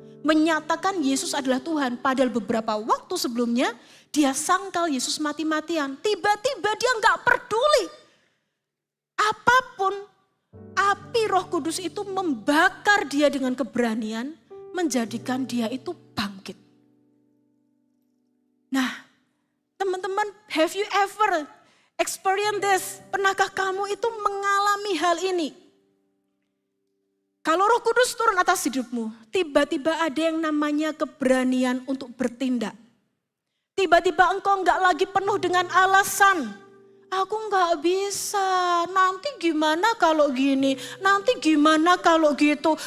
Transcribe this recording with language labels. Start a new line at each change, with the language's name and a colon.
Indonesian: menyatakan Yesus adalah Tuhan. Padahal beberapa waktu sebelumnya dia sangkal Yesus mati-matian. Tiba-tiba dia nggak peduli. Apapun, api Roh Kudus itu membakar dia dengan keberanian, menjadikan dia itu bangkit. Nah, teman-teman,
English: have you ever experienced this?
Indonesian: Pernahkah kamu itu mengalami hal ini? Kalau Roh Kudus turun atas hidupmu, tiba-tiba ada yang namanya keberanian untuk bertindak. Tiba-tiba engkau enggak lagi penuh dengan alasan. Aku enggak bisa, nanti gimana kalau gini, nanti gimana kalau gitu.